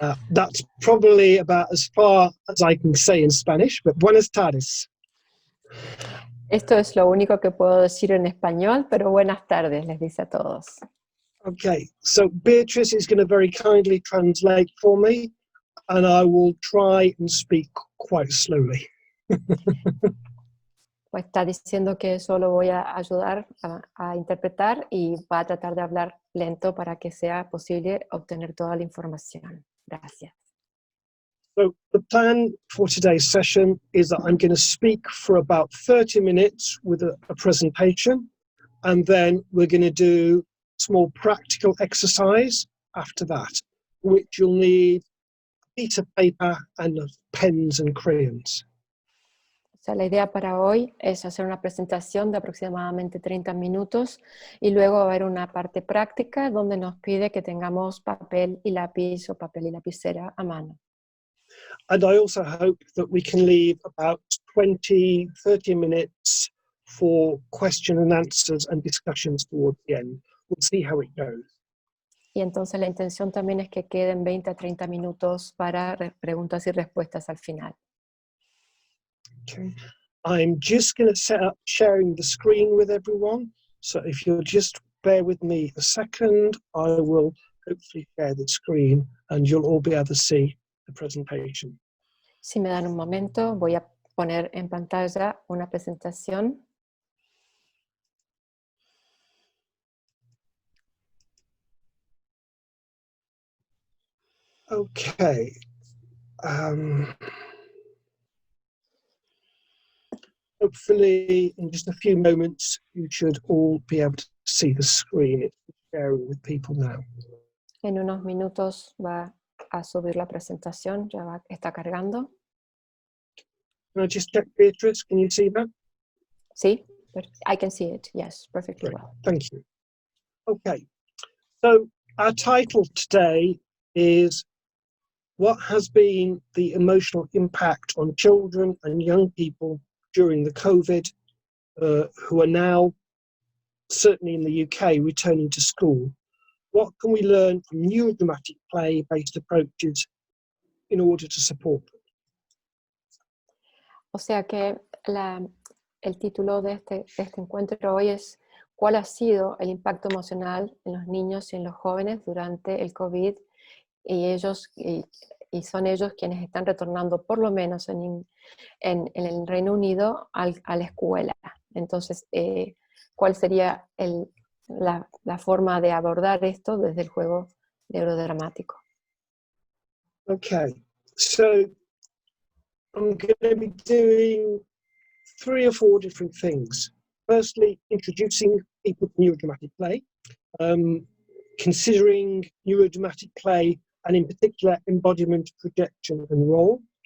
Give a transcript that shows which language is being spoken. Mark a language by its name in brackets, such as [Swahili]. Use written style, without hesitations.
[English] That's probably about as far as I can say in Spanish, but [Spanish] buenas tardes. Esto es lo único que puedo decir en español, pero buenas tardes, les dice a todos. [English] Okay, so Beatrice is going to very kindly translate for me, and I will try and speak quite slowly. [Spanish] Pues está diciendo que solo voy a ayudar a interpretar y va a tratar de hablar lento para que sea posible obtener toda la información. Gracias. [English] So the plan for today's session is that I'm going to speak for about 30 minutes with a presentation, and then we're going to do a small practical exercise after that, which you'll need piece of paper and pens and crayons. [Spanish] O sea, la idea para hoy es hacer una presentación de aproximadamente 30 minutos y luego va a haber una parte práctica donde nos pide que tengamos papel y lápiz o papel y lapicera a mano. [English] And I also hope that we can leave about 20, 30 minutes for question and answers and discussions towards the end. We'll see how it goes. [Spanish] Y entonces la intención también es que queden 20 a 30 minutos para preguntas y respuestas al final. [English] Okay. I'm just going to set up sharing the screen with everyone. So if you'll just bear with me a second, I will hopefully share the screen and you'll all be able to see the presentation. [Spanish] Si me dan un momento, voy a poner en pantalla una presentación. [English] Okay. Hopefully in just a few moments you should all be able to see the screen. It's sharing with people now. [Spanish] En unos minutos va a subir la presentación, está cargando. [English] Can I just check, Beatrice, can you see that? Sí, I can see it, yes, perfectly Great, well. thank you. Okay, so our title today is What has been the emotional impact on children and young people during the COVID, who are now, certainly in the UK, returning to school? What can we learn from neurodramatic play-based approaches in order to support them? [Spanish] O sea que el título de este encuentro hoy es ¿Cuál ha sido el impacto emocional en los niños y en los jóvenes durante el COVID? Y son ellos quienes están retornando, por lo menos en el Reino Unido, a la escuela. Entonces, ¿cuál sería la forma de abordar esto desde el juego neurodramático? [English] Okay, so I'm going to be doing 3 or 4 different things. Firstly, introducing people to neurodramatic play, considering neurodramatic play and in particular embodiment, projection and role.